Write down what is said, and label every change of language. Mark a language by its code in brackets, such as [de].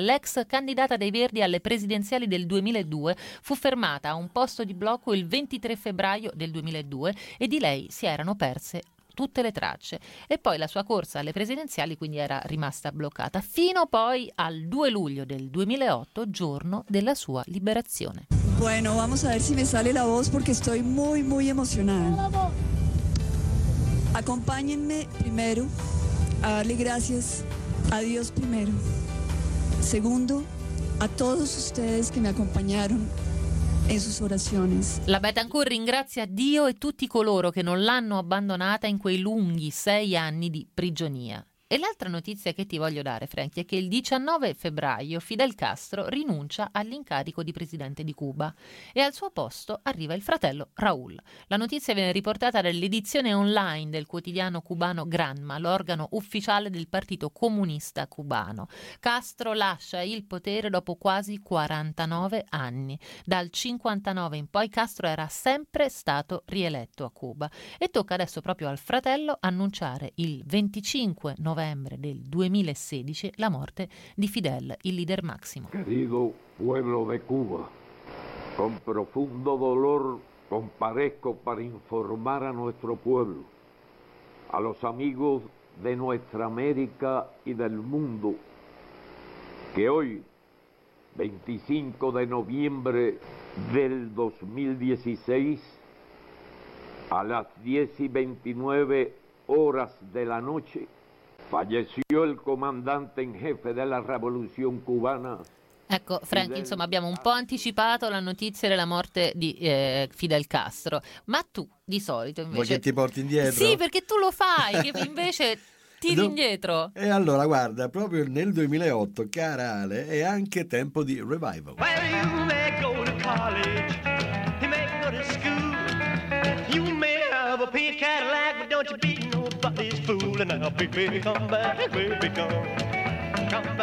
[it] L'ex candidata dei Verdi alle presidenziali del 2002 fu fermata a un posto di blocco il 23 febbraio del 2002 e di lei si erano perse tutte le tracce e poi la sua corsa alle presidenziali quindi era rimasta bloccata fino poi al 2 luglio del 2008, giorno della sua liberazione. [es] Bueno, vamos a ver si me sale la voz porque estoy muy muy emocionada. Acompáñenme primero a darle gracias a Dios primero. Segundo, a todos ustedes que me acompañaron en sus oraciones. [it] La Betancourt ringrazia Dio e tutti coloro che non l'hanno abbandonata in quei lunghi 6 anni di prigionia. E l'altra notizia che ti voglio dare, Frankie, è che il 19 febbraio Fidel Castro rinuncia all'incarico di presidente di Cuba e al suo posto arriva il fratello Raúl. La notizia viene riportata dall'edizione online del quotidiano cubano Granma, l'organo ufficiale del Partito Comunista Cubano. Castro lascia il potere dopo quasi 49 anni. Dal 59 in poi Castro era sempre stato rieletto a Cuba e tocca adesso proprio al fratello annunciare il 25 novembre del 2016 la morte di Fidel, il leader massimo. [es] Querido pueblo de Cuba, con profundo dolor comparezco para informar a nuestro pueblo, a los amigos de nuestra América y del mundo, que hoy, 25 de noviembre del 2016, a las 10:29 horas de la noche, falleció el comandante en jefe de la Revolución Cubana. [it] Ecco, Frank, insomma, abbiamo un po' anticipato la notizia della morte di Fidel Castro. Ma tu, di solito, invece... Vuoi che ti porti indietro? Sì, perché tu lo fai, che invece... Tiri indietro. E allora, guarda, proprio nel 2008, cara Ale, è anche tempo di revival. [en] Well, you may go to college, you may go to school, you may have a pink Cadillac, but don't you be nobody's fool. And now, baby, come back, come.